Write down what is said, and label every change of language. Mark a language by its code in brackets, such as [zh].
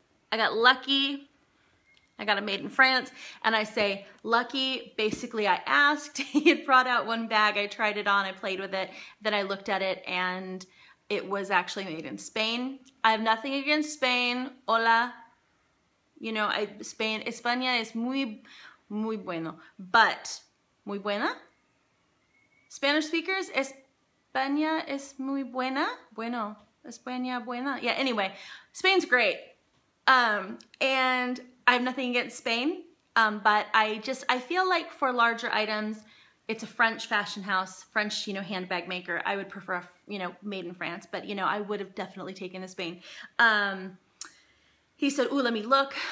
[en] I got lucky. I got it made in France, and I say lucky. Basically, I asked, he had brought out one bag, I tried it on, I played with it, then I looked at it, and it was actually made in Spain. I have nothing against Spain. [es] Hola. You know, España es muy bueno, but muy buena? [en] Spanish speakers, [es] España es muy buena? Bueno, España buena? [en] Yeah, anyway, Spain's great. And I have nothing against Spain, but I feel like for larger items, it's a French fashion house, French, you know, handbag maker. I would prefer, you know, made in France, but, you know, I would have definitely taken the Spain. He said, ooh, let me look.